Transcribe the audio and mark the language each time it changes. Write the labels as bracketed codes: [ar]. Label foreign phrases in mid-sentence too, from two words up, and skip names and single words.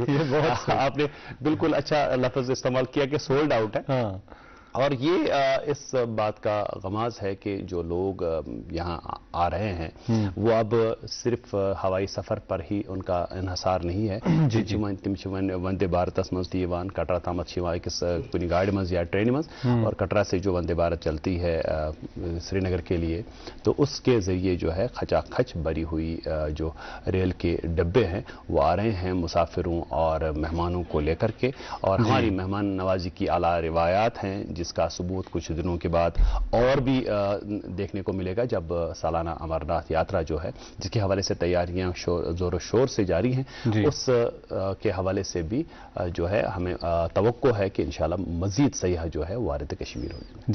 [ur] یہ بہت آپ نے بالکل اچھا لفظ استعمال کیا کہ [en] sold out [ur] है। اور یہ اس بات کا غماز ہے کہ جو لوگ یہاں آ رہے ہیں وہ اب صرف ہوائی سفر پر ہی ان کا انحصار نہیں ہے. [ks] तिम वंदे भारत मज दीवान कटरा तामत शिवाय किस कुनी गाड़ी मज या ट्रेन मज, [ur] اور کٹرا سے جو وندے بھارت چلتی ہے سری نگر کے لیے تو اس کے ذریعے جو ہے کھچاکھچ بھری ہوئی جو ریل کے ڈبے ہیں وہ آ رہے ہیں مسافروں اور مہمانوں کو لے کر کے. اور ہماری مہمان نوازی کی اعلیٰ روایات ہیں جس کا ثبوت کچھ دنوں کے بعد اور بھی دیکھنے کو ملے گا جب سالانہ امرناتھ یاترا جو ہے جس کے حوالے سے تیاریاں زور شور سے جاری ہیں اس کے حوالے سے بھی جو ہے ہمیں توقع ہے کہ انشاءاللہ مزید سیاح جو ہے وارد کشمیر ہوگی.